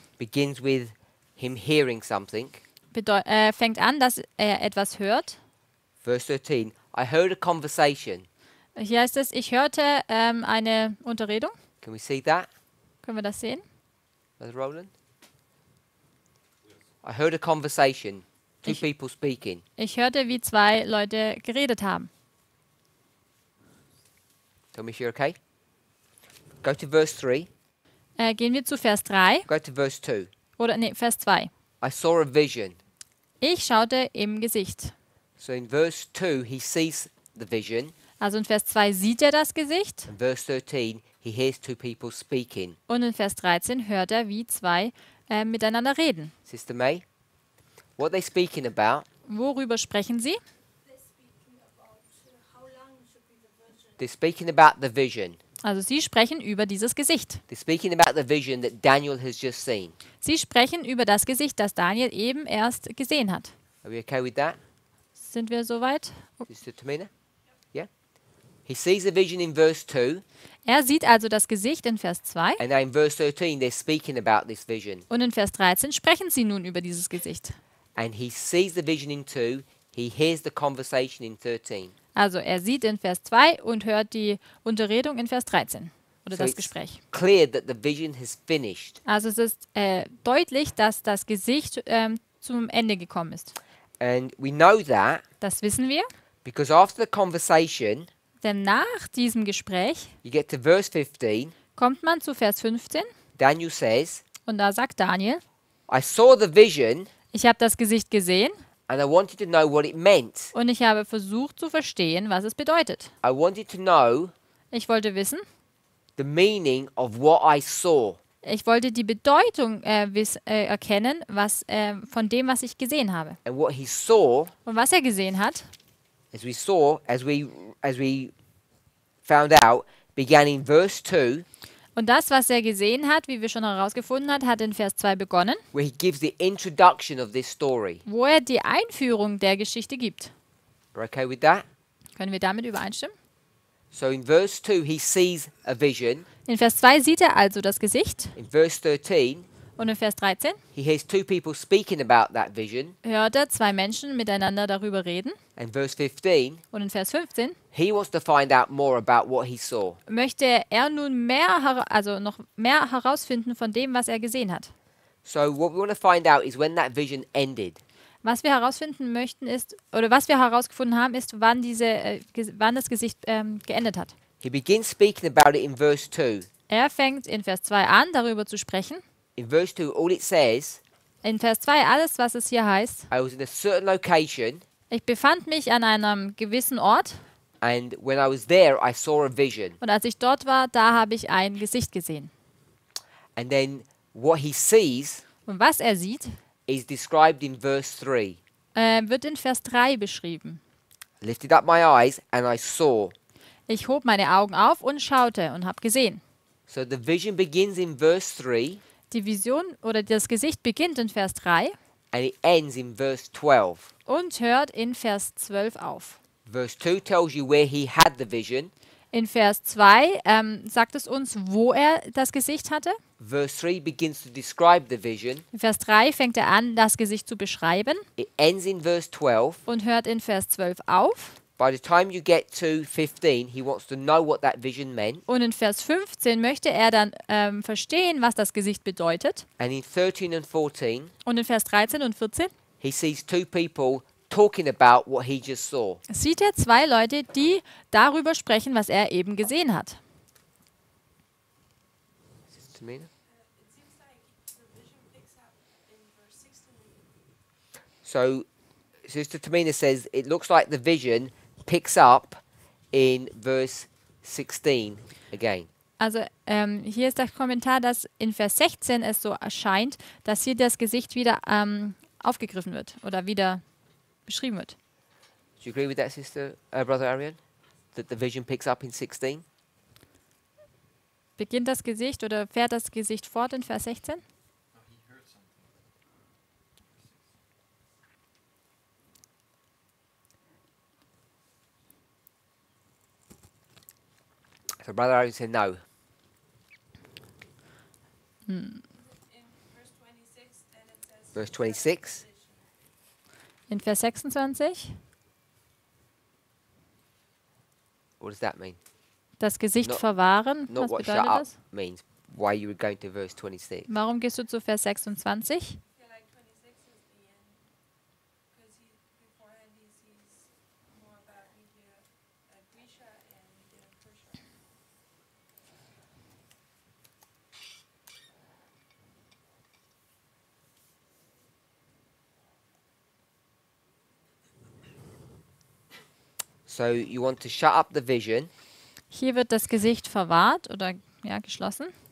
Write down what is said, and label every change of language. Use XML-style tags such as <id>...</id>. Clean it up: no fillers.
<en>begins with him hearing something.</en> <de>fängt an, dass er etwas hört.</de> <en>Verse 13, I heard a conversation.</en> <de>Hier heißt es, ich hörte eine Unterredung.</de> <en>Can we see that,</en> <de>Können wir das sehen?</de> <en>Brother Roland? I heard a conversation. Two</en> <de>Ich-</de> <en>people speaking.</en> <de>Ich hörte, wie zwei Leute geredet haben.</de> <en>Tell me if you're okay. Go to verse 3.</en> <de>Gehen wir zu Vers 3</de> <en>Go to verse 2.</en> <de>oder nee, Vers 2.</de> <en>I saw a vision.</en> <de>Ich schaute im Gesicht.</de> <en>So in verse 2, he sees the vision.</en> <de>Also in Vers 2 sieht er das Gesicht</de> <en>In verse 13, he hears two people speaking.</en> <de>und in Vers 13 hört er, wie zwei miteinander reden.</de> <en>Sister May, what are they speaking about?</en> <de>Worüber sprechen sie?</de> <en>They're speaking about how long should be the virgin. They're speaking about the vision.</en> <de>Also sie sprechen über dieses Gesicht.</de> <en>They're speaking about the vision that Daniel has just seen.</en> <de>Sie sprechen über das Gesicht, das Daniel eben erst gesehen hat.</de> <en>Are we okay with that,</en> <de>Sind wir soweit?</de> <en>Sister Tamina? Yeah? He sees a vision in verse 2,</en> <de>Er sieht also das Gesicht in Vers 2</de> <en>and now in verse 13, they're speaking about this vision.</en> <de>und in Vers 13 sprechen sie nun über dieses Gesicht.</de> <en>And he sees the vision in 2, he hears the conversation in 13.</en> <de>Also er sieht in Vers 2 und hört die Unterredung in Vers 13 oder</de> <en>So</en> <de>das</de> <en>it's</en> <de>Gespräch.</de> <en>clear that the vision has finished.</en> <de>Also es ist deutlich, dass das Gesicht zum Ende gekommen ist.</de> <en>And we know that</en> <de>Das wissen wir,</de> <en>because after the conversation,</en> <de>denn nach diesem Gespräch</de> <en>you get to verse 15,</en> <de>kommt man zu Vers 15</de> <en>Daniel says,</en> <de>und da sagt Daniel,</de> <en>I saw the vision</en> <de>ich habe das Gesicht gesehen</de> <en>and I wanted to know what it meant.</en> <de>und ich habe versucht zu verstehen, was es bedeutet.</de> <en>I wanted to know</en> <de>Ich wollte wissen,</de> <en>the meaning of what I saw.</en> <de>ich wollte die Bedeutung erkennen, von dem, was ich gesehen habe.</de> <en>And what he saw,</en> <de>Und was er gesehen hat,</de> <en>as we found out, began in verse 2,</en> <de>und das, was er gesehen hat, wie wir schon herausgefunden haben, hat in Vers 2 begonnen,</de> <en>where he gives the introduction of this story.</en> <de>wo er die Einführung der Geschichte gibt.</de> <en>Are you okay with that?</en> <de>Können wir damit übereinstimmen?</de> <en>So in verse 2, he sees a vision.</en> <de>In Vers 2 sieht er also das Gesicht</de> <en>In verse 13,</en> <de>und in Vers 13</de> <en>he hears two people speaking about that vision.</en> <de>hört er zwei Menschen miteinander darüber reden</de> <en>And verse 15,</en> <de>und in Vers 15</de> <en>he wants to find out more about what he saw.</en> <de>möchte er nun noch mehr herausfinden von dem, was er gesehen hat.</de> <en>So what we want to find out is when that vision ended.</en> <de>Was wir herausfinden möchten ist, oder was wir herausgefunden haben, ist, wann das Gesicht geendet hat.</de> <en>He begins speaking about it in verse 2.</en> <de>Er fängt in Vers 2 an, darüber zu sprechen.</de> <en>In verse 2, all it says,</en> <de>In Vers 2 alles, was es hier heißt.</de> <en>I was in a certain location,</en> <de>Ich befand mich an einem gewissen Ort</de> <en>and when I was there, I saw a vision.</en> <de>und als ich dort war, da habe ich ein Gesicht gesehen.</de> <en>And then what he sees</en> <de>Und was er sieht,</de> <en>is described in verse 3.</en> <de>wird in Vers 3 beschrieben.</de> <en>I lifted up my eyes and I saw.</en> <de>Ich hob meine Augen auf und schaute und habe gesehen.</de> <en>So the vision begins in verse 3</en> <de>Die Vision oder das Gesicht beginnt in Vers 3</de> <en>and it ends in verse 12.</en> <de>und hört in Vers 12 auf.</de> <en>Verse 2 tells you where he had the vision.</en> <de>In Vers 2 sagt es uns, wo er das Gesicht hatte.</de> <en>Verse 3 begins to describe the vision.</en> <de>In Vers 3 fängt er an, das Gesicht zu beschreiben</de> <en>It ends in verse 12.</en> <de>und hört in Vers 12 auf.</de> <en>By the time you get to 15, he wants to know what that vision meant.</en> <de>Und in Vers 15 möchte er dann verstehen, was das Gesicht bedeutet.</de> <en>And in 13 and 14,</en> <de>Und in Vers 13 und 14</de> <en>he sees two people talking about what he just saw.</en> <de>sieht er zwei Leute, die darüber sprechen, was er eben gesehen hat.</de> <en>Tamina? It seems like the vision picks up in verse 16. So, Sister Tamina says it looks like the vision picks up in verse 16 again.</en> <de>Also hier ist der Kommentar, dass in Vers 16 es so erscheint, dass hier das Gesicht wieder aufgegriffen wird oder wieder beschrieben wird.</de> <en>Do you agree with that, Brother Arian? That the vision picks up in 16?</en> <de>Beginnt das Gesicht oder fährt das Gesicht fort in Vers 16?</de> <en>No, he heard something. So Brother Arian said no. In verse 26, then it says. Verse 26.</en> <de>In Vers 26?</de> <en>What does that mean?</en> <de>Das Gesicht</de> <en>Not-</en> <de>verwahren,</de> <en>Not</en> <de>was</de> <en>what shut</en> <de>bedeutet</de> <en>up</en> <de>das?</de> <en>means. Why you were going to verse 26.</en> <de>Warum gehst du zu Vers 26?</de> <en>I feel like 26 is the end. Because beforehand he sees more about Media Grisha and Media Persia. So you want to shut up the vision,</en> <de>Hier wird das Gesicht verwahrt oder ja, geschlossen.</de>